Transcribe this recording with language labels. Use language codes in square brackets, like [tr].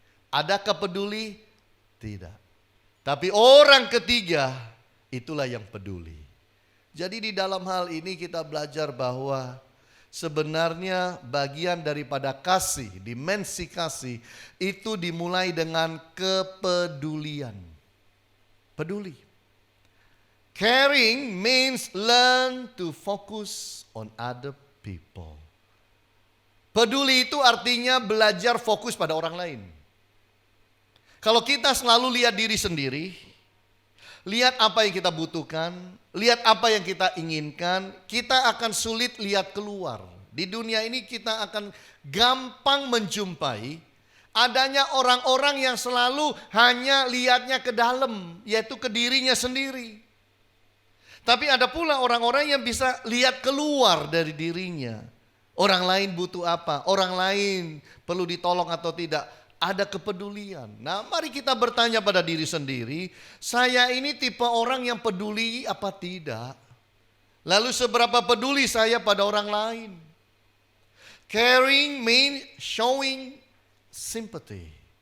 [id] Adakah peduli? Tidak. Tapi orang ketiga itulah yang peduli. Jadi di dalam hal ini kita belajar bahwa sebenarnya bagian daripada kasih, dimensi kasih itu dimulai dengan kepedulian. Peduli. [en] Caring means learn to focus on other people. [id] Peduli itu artinya belajar fokus pada orang lain. Kalau kita selalu lihat diri sendiri, lihat apa yang kita butuhkan, lihat apa yang kita inginkan, kita akan sulit lihat keluar. Di dunia ini kita akan gampang menjumpai adanya orang-orang yang selalu hanya lihatnya ke dalam, yaitu ke dirinya sendiri. Tapi ada pula orang-orang yang bisa lihat keluar dari dirinya. Orang lain butuh apa, orang lain perlu ditolong atau tidak. Ada kepedulian. Nah, mari kita bertanya pada diri sendiri, saya ini tipe orang yang peduli apa tidak? Lalu seberapa peduli saya pada orang lain? [en] Caring means showing sympathy.